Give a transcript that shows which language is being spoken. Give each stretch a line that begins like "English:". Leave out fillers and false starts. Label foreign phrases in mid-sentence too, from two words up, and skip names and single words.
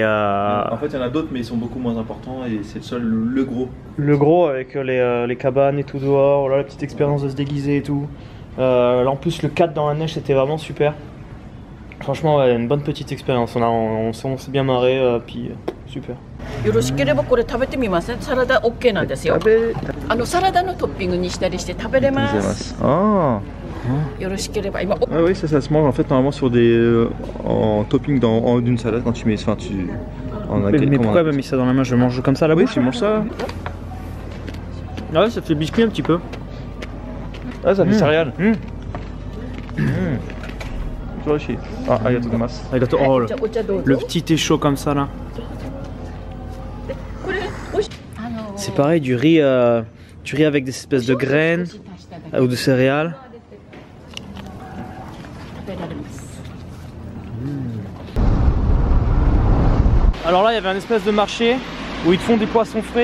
French: En fait, il y en a d'autres, mais ils sont beaucoup moins importants et c'est le seul, le gros. Le gros avec les cabanes et tout dehors, voilà, la petite expérience de se déguiser et tout. Là, en plus, le 4 dans la neige, c'était vraiment super. Franchement, ouais, une bonne petite expérience. On s'est bien marré, puis super.
Japanese: よろしければこれ食べてみません。サラダ OK なんですよ。サラダのトッピングにしたりして食べれます。 Ah, よろしければ今
French: ah oui, ça se mange en fait normalement sur des en topping en haut d'une salade quand tu mets, enfin Mais pourquoi elle m'a mis ça dans la main? Je mange comme ça à la bouche? Tu manges ça? Ah ouais, ça fait biscuit un petit peu. Ah, ça fait céréales.
Japanese: Ah, ありがとうございます. Arigato.
French: Oh, le petit thé chaud comme ça là. C'est pareil, du riz avec des espèces de graines ou de céréales. Alors là, il y avait un espèce de marché où ils te font des poissons frais.